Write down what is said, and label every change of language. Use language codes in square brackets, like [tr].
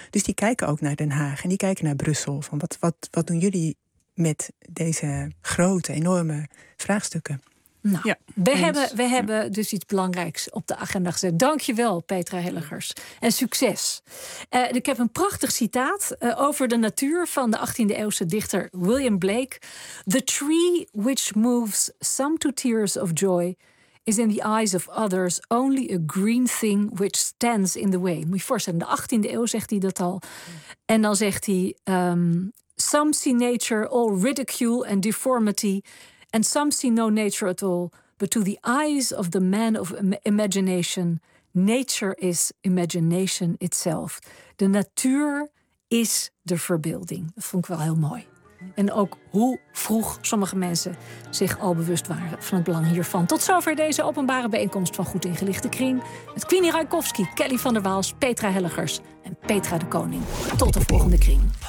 [nl] Dus die kijken ook naar Den Haag en die kijken naar Brussel. Van wat doen jullie met deze grote, enorme vraagstukken? Nou, ja, we hebben dus iets belangrijks op de agenda gezet. Dank je wel, Petra Hilligers. En succes. Ik heb een prachtig citaat over de natuur van de 18e eeuwse dichter William Blake. [en] The tree which moves some to tears of joy is in the eyes of others only a green thing which stands in the way. [nl] Moet je voorstellen, de 18e eeuw zegt hij dat al. En dan zegt hij... [en] Some see nature all ridicule and deformity... And some see no nature at all, but to the eyes of the man of imagination, nature is imagination itself. [nl] De natuur is de verbeelding. Dat vond ik wel heel mooi. En ook hoe vroeg sommige mensen zich al bewust waren van het belang hiervan. Tot zover deze openbare bijeenkomst van Goed Ingelichte Kring. Met Queenie Rajkowski, Kelly van der Waals, Petra Hilligers en Petra de Koning. Tot de volgende kring.